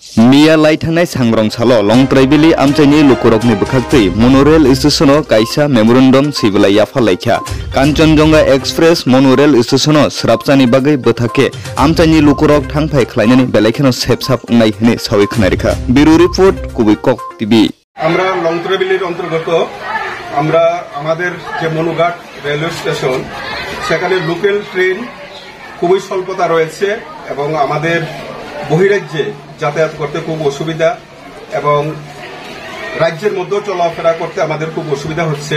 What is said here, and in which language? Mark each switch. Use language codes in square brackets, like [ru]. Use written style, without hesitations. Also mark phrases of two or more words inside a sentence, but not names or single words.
[trp] मिया लाई थांनाय सांग्रं सालो लं ट्राइबेली आमचाइनि लुकुरकनि बखाक्तै मोनोरेल स्टेशनाव काइसा मेमोरेन्डम सिबलाया फालायखा कांचनजंगा एक्सप्रेस मोनोरेल स्टेशनाव स्राबचानि बागै बथाके आमचाइनि लुकुरक थांफाय खलायनानै बेलायखेनो सेबसाब नाय हने सावै खनारिखा बिरु रिपोर्ट कुबैকক টিভি। [bn] আমরা লং ট্রাভেলের অন্তর্গত আমরা আমাদের যে মনুঘাট রেলওয়ে স্টেশন সেখানে লোকাল ট্রেন খুবই স্বল্পতা রয়েছে এবং আমাদের বহিরাজ্যে যাতায়াত করতে খুব অসুবিধা এবং রাজ্যের মধ্যেও চলাফেরা করতে আমাদের খুব অসুবিধা হচ্ছে।